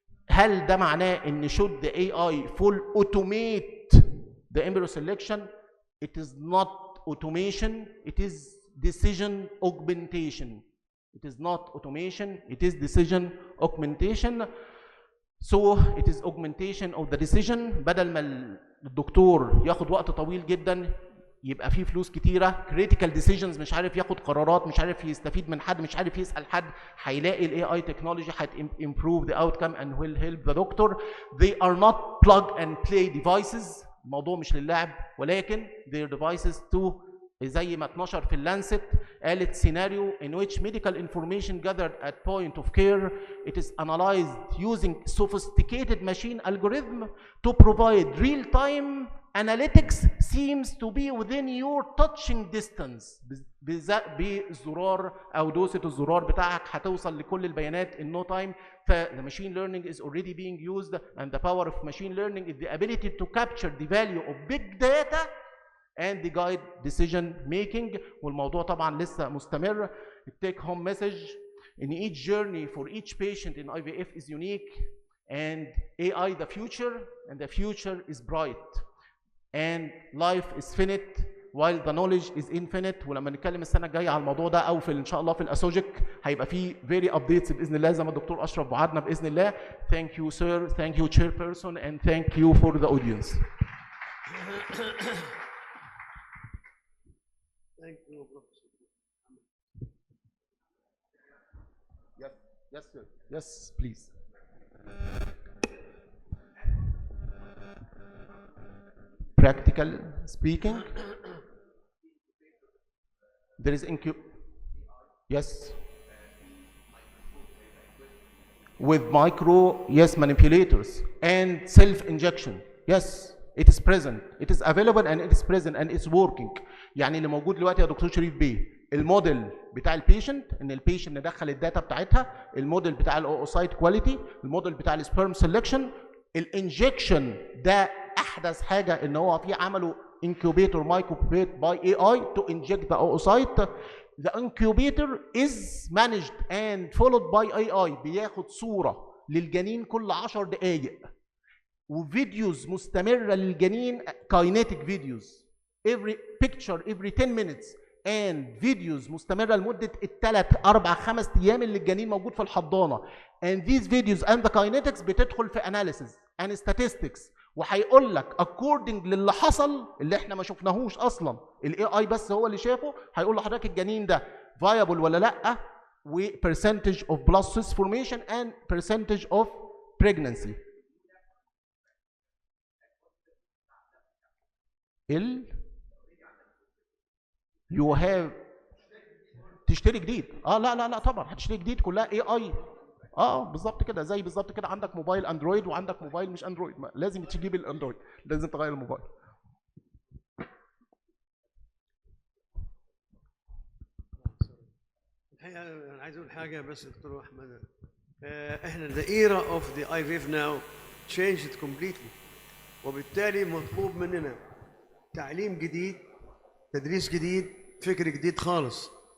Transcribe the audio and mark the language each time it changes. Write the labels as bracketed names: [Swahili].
[Arabic] وهل ده معناه ان [English] should the AI full automate the embryo selection? It is not automation, it is decision augmentation. It is not automation, it is decision augmentation. So it is augmentation of the decision. [Arabic] بدل ما الدكتور ياخد وقت طويل جدا يبقى فيه فلوس كتيره، [English] critical decisions [Arabic] مش عارف ياخد قرارات، مش عارف يستفيد من حد، مش عارف يسال حد، هيلاقي الاي اي تكنولوجي هت [English] improve the outcome and will help the doctor. They are not plug and play devices. [Arabic] الموضوع مش للعب، ولكن [English] their devices to [Arabic] زي ما اتنشر في اللانست قالت [English] scenario in which medical information gathered at point of care it is analyzed using sophisticated machine algorithm to provide real-time analytics seems to be within your touching distance. [Arabic] بزرار او دوسة الزرار بتاعك هتوصل لكل البيانات [English] in no time. The machine learning is already being used and the power of machine learning is the ability to capture the value of big data and the guide decision making. [Arabic] والموضوع طبعا لسه مستمر. [English] Take home message in each journey for each patient in IVF is unique and AI the future and the future is bright and life is finite while the knowledge is infinite. [Arabic] ولما نتكلم السنه الجايه على الموضوع ده او في ان شاء الله في الاسوجيك هيبقى فيه [English] very updates [Arabic] باذن الله زي ما الدكتور اشرف وعدنا باذن الله. [English] Thank you sir, thank you chairperson and thank you for the audience. Thank you, Professor. Yes sir. Yes please. Practical speaking, there is yes, with micro, yes, manipulators and self injection. Yes, it is present, it is available and it is present and it's working. [Arabic] يعني اللي موجود دلوقتي يا دكتور شريف بيه الموديل بتاع البيشنت، ان البيشنت ندخل الداتا بتاعتها، الموديل بتاع الاوسايت كواليتي، الموديل بتاع السبرم سelection، الانجكشن ده احدث حاجه ان هو في عملوا [English] incubator microbate by AI to inject the oocyte. The incubator is managed and followed by AI. [Arabic] بياخد صوره للجنين كل 10 دقائق وفيديوز مستمره للجنين [English] kinetic videos every picture every 10 minutes and videos [Arabic] مستمره لمده الثلاث اربع خمس ايام اللي الجنين موجود في الحضانه. [English] and these videos and the kinetics [Arabic] بتدخل في [English] analysis and statistics [Arabic] وهيقول لك according للي حصل اللي احنا ما شفناهوش اصلا، الاي اي بس هو اللي شافه، هيقول لحضرتك الجنين ده viable ولا لا، و [English] percentage of blastocyst formation and percentage of pregnancy. you have [Arabic] تشتري جديد. لا طبعا هتشتري جديد كلها اي اي. بالظبط كده، زي بالظبط كده عندك موبايل اندرويد وعندك موبايل مش اندرويد، لازم تجيب الاندرويد، لازم تغير الموبايل. الحقيقة أنا عايز أقول حاجة بس دكتور أحمد. إحنا [English] the era of the IVF now changed completely، [Arabic] وبالتالي مطلوب مننا تعليم جديد، تدريس جديد، فكر جديد خالص.